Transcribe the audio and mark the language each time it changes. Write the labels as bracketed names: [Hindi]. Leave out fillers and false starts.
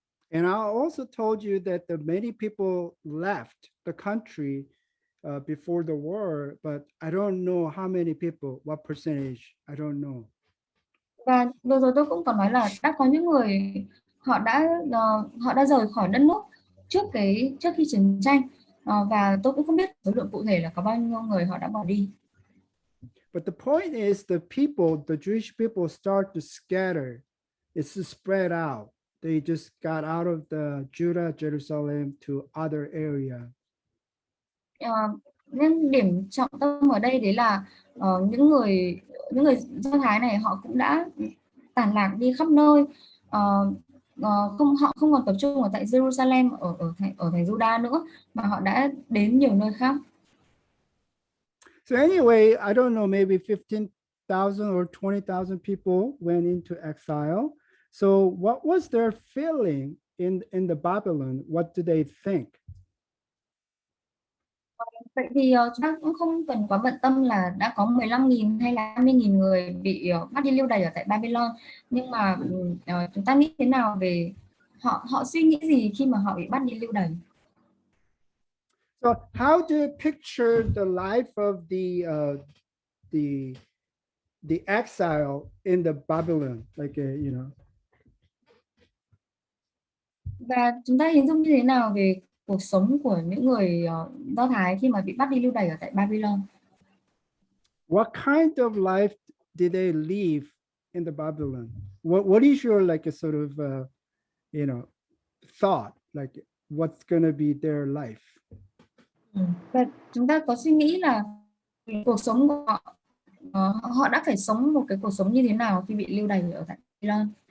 [English] And I also told you that the many people left the country before the war, but I don't know how many people, what percentage, I don't know. [Vietnamese] Và vừa rồi tôi cũng có nói là đã có những người họ đã rời khỏi đất nước trước khi chiến tranh, và tôi cũng không biết số lượng cụ thể là có bao nhiêu người họ đã bỏ đi. [English] But the point is the Jewish people start to scatter. It's to spread out. They just got out of the Judah, Jerusalem to other area. [Vietnamese] Nên điểm trọng tâm ở đây đấy là những người Do Thái này họ cũng đã tản lạc đi khắp nơi, họ không còn tập trung ở tại Jerusalem ở thành Judah nữa, mà họ đã đến nhiều nơi khác. [English] So anyway, I don't know, maybe 15,000 or 20,000 people went into exile. So what was their feeling in the Babylon? What do they think? [Vietnamese] Vậy thì chúng ta cũng không cần quá bận tâm là đã có 15.000 hay là 20.000 người bị bắt đi lưu đày ở tại Babylon, nhưng mà chúng ta nghĩ thế nào về họ suy nghĩ gì khi mà họ bị bắt đi lưu đày? [English] So how do you picture the life of the exile in the Babylon, like [Vietnamese] Và chúng ta hình dung như thế nào về cuộc sống của những người Do Thái khi mà bị bắt đi lưu đày ở tại Babylon? [English] What kind of life did they live in the Babylon? What is your like a sort of thought, like what's gonna be their life? [Vietnamese] Và chúng ta có suy nghĩ là cuộc sống của họ đã phải sống một cái cuộc sống như thế nào khi bị lưu đày ở tại Babylon?